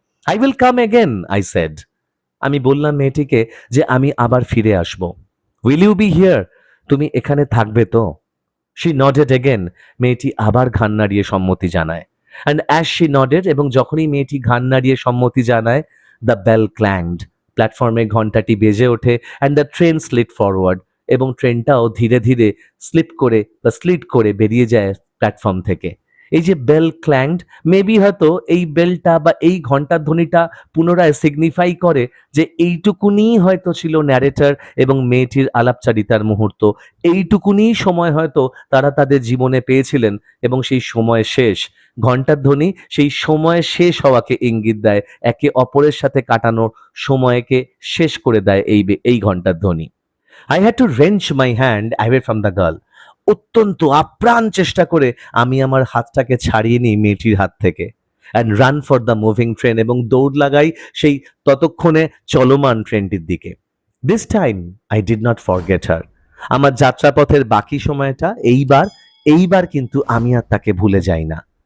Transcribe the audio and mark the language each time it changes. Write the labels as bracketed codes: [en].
[en] I will come again, I said. [bn] আমি বললাম মেয়েটিকে যে আমি আবার ফিরে আসব। [en] Will you be here? [bn] তুমি এখানে থাকবে তো? [en] She nodded again. [bn] মেয়েটি আবার ঘাড় নাড়িয়ে সম্মতি জানায়। [en] And as she nodded, [bn] এবং যখনই মেয়েটি ঘাড় নাড়িয়ে সম্মতি জানায়, [en] the bell clanged. [bn] প্ল্যাটফর্মে ঘন্টাটি বেজে ওঠে, [en] and the train slid forward. [bn] এবং ট্রেনটাও ধীরে ধীরে স্লিট করে বেরিয়ে যায় প্ল্যাটফর্ম থেকে। এই যে বেল ক্ল্যাংড, মেবি হয়তো এই বেলটা বা এই ঘন্টার ধ্বনিটা পুনরায় সিগনিফাই করে যে এইটুকুনি হয়তো ছিল ন্যারেটর এবং মেয়েটির আলাপচারিতার মুহূর্ত, এইটুকুনি সময় হয়তো তারা তাদের জীবনে পেয়েছিলেন, এবং সেই সময় শেষ। ঘন্টার ধ্বনি সেই সময় শেষ হওয়াকে ইঙ্গিত দেয়, একে অপরের সাথে কাটানোর সময়কে শেষ করে দেয় এই ঘন্টার ধ্বনি। [en] I had to wrench my hand away from the girl. [bn] অত্যন্ত আপ্রাণ চেষ্টা করে আমি আমার হাতটাকে ছাড়িয়ে নিই মেয়েটির হাত থেকে। [en] and run for the moving train, [bn] এবং দৌড় লাগাই সেই ততক্ষণে চলমান ট্রেনটির দিকে। [en] This time I did not forget her. [bn] আমার যাত্রাপথের বাকি সময়টা এইবার কিন্তু আমি আর তাকে ভুলে যাই না।